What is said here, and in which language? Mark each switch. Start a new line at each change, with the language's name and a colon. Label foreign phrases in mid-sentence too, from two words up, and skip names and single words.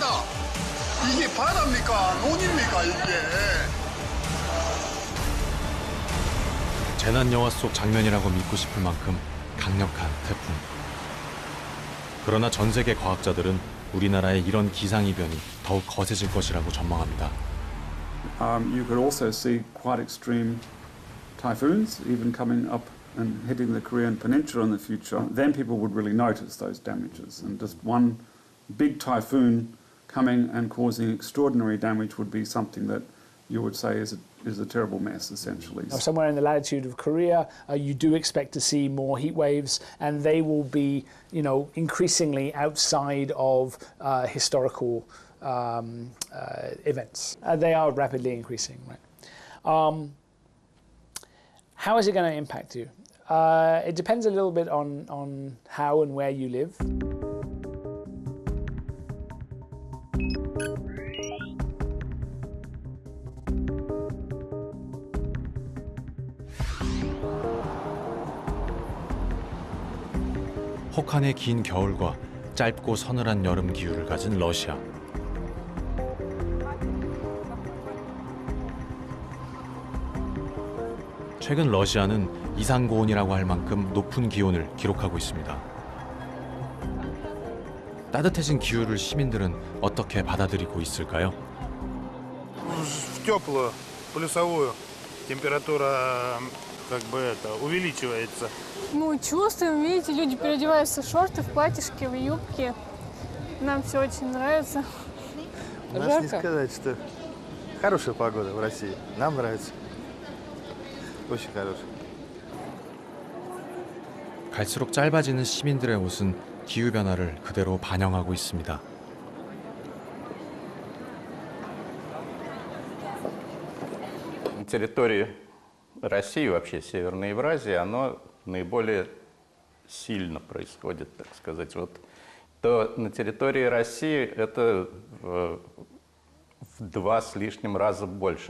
Korean: 이게 바다입니까? 논입니까, 이게? 재난 영화 속 장면이라고 믿고 싶을 만큼 강력한 태풍. 그러나 전 세계 과학자들은 우리나라의 이런 기상이변이 더욱 거세질 것이라고 전망합니다.
English: You could also see quite extreme typhoons even coming up and hitting the Korean Peninsula in the future. Then people would really notice those damages, and just one big typhoon coming and causing extraordinary damage would be something that you would say is a terrible mess, essentially. Somewhere in the latitude of Korea, you do expect to see more heat waves, and they will be, increasingly outside of historical events. They are rapidly increasing, right? How is it going to impact you? It depends a little bit on how and where you live.
Korean: 혹한의 긴 겨울과 짧고 서늘한 여름 기후를 가진 러시아. 최근 러시아는 이상고온이라고 할 만큼 높은 기온을 기록하고 있습니다. 따뜻해진 기후를 시민들은 어떻게 받아들이고 있을까요?
Russian: В теплую, плюсовую температура как бы это увеличивается. Ну, чувствуем, видите, люди переодеваются в шорты, в платьишки, в юбки. Нам все очень нравится. Нас не Жарко. сказать, что хорошая погода в России. Нам нравится. Очень хорошая.
Korean: 갈수록 짧아지는 시민들의 옷은 기후변화를 그대로 반영하고 있습니다.
Russian: На территории России, вообще Северной Евразии, оно наиболее сильно происходит, так сказать. Вот то на территории России это в 2 с лишним раза больше.